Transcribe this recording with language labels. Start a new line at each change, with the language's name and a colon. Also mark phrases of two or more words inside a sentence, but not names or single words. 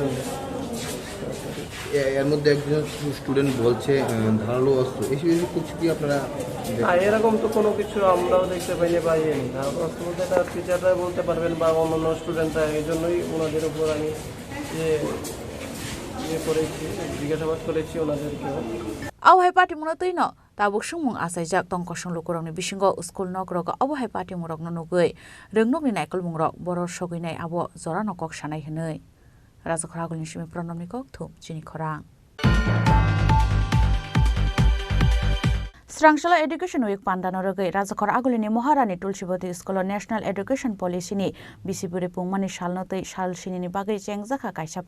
Bangla: এর মধ্যে একজন স্টুডেন্ট বলছে ধারালো অস্ত্র, এসব কিছু কি আপনারা? এরকম তো কোনো কিছু আমরাও দেখতে পাইনি বা ধারালো অস্ত্র বলতে এটা টিচাররা বলতে পারবেন বা অন্যান্য স্টুডেন্টরা, এই জন্যই ওনাদের উপর আমি করেছি, জিজ্ঞাসাবাদ করেছি ওনাদেরকেও।
Kok Borok: Awahai party munatui no tabuk sumung asaijak tongkosung lukurongni bisingo school nogrok awahai party murok no nugui rengnok ni naikol mungrok boror soginai abo jora nokok sanai hinui rajakhoragulni simi pranamni kok thum chini khorang Srangshala
English: Education Week
Kok Borok: pandano rogai Rajakhor Agulini Maharani Tulsibati School
English: National Education Policy
Kok Borok: ni Bisipuri Pungmani Shalnotei Shal Shinini Bagai Chengzakha Kaisa